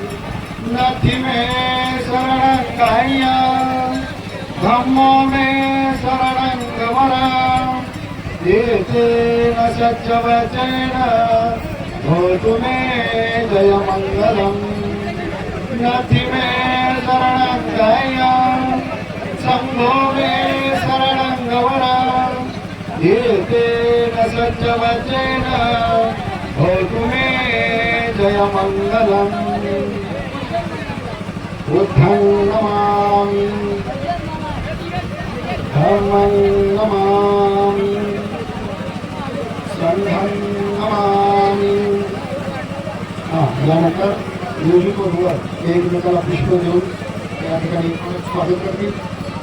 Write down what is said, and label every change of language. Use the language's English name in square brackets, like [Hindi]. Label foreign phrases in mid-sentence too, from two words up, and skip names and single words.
[Pali] नथि में शरणं गाय धम्मो मे शरणं गमना एतेन सच्च वचेन भवतु मे जयमङ्गलम् नथि मे शरणं गया संघो मे शरणं गमना एतेन सच्च वचेन भवतु मे जयमङ्गलम् बुद्धं नमामि धर्मं नमामि संघं नमामि [Marathi] यानंतर योगी बरोबर एकमेकाला पुष्प देऊन या ठिकाणी स्वागत करतील.